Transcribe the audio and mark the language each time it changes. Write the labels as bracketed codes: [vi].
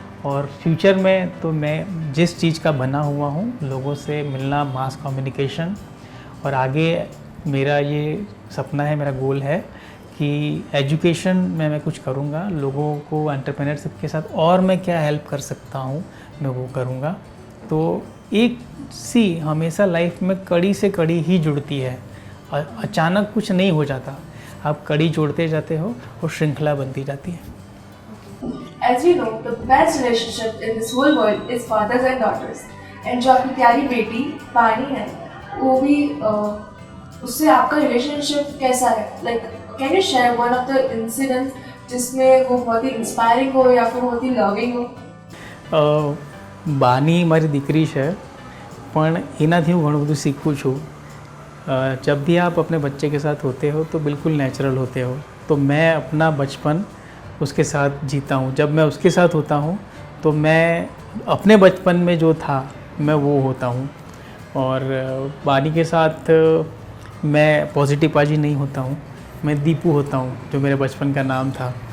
[hi] और फ्यूचर में तो मैं जिस चीज़ का बना हुआ हूँ, लोगों से मिलना, मास कम्युनिकेशन, और आगे मेरा ये सपना है, मेरा गोल है कि एजुकेशन में मैं कुछ करूँगा, लोगों को एंटरप्रेन्योरशिप के साथ और मैं क्या हेल्प कर सकता हूँ मैं वो करूँगा। तो एक सी हमेशा लाइफ में कड़ी से कड़ी ही जुड़ती है, अचानक कुछ नहीं हो जाता, आप कड़ी जोड़ते जाते हो और श्रृंखला बनती जाती है। [en] As you know, the best relationship in this whole world is fathers and daughters. [hi] And जो आपकी प्यारी बेटी पानी है, वो भी उससे आपका रिलेशनशिप कैसा है? [en] Like, can you share one of the incidents [hi] जिसमें वो बहुत ही इंस्पायरिंग हो या फिर बहुत ही लविंग हो? [gu] બાની મારી દીકરી છે પણ એનાથી હું ઘણું બધું શીખું છું। [hi] जब भी आप अपने बच्चे के साथ होते हो तो बिल्कुल नेचुरल होते हो। तो मैं अपना बचपन उसके साथ जीता हूँ। जब मैं उसके साथ होता हूँ तो मैं अपने बचपन में जो था मैं वो होता हूँ। और बानी के साथ मैं पॉजिटिव पाजी नहीं होता हूँ, मैं दीपू होता हूँ जो मेरे बचपन का नाम था।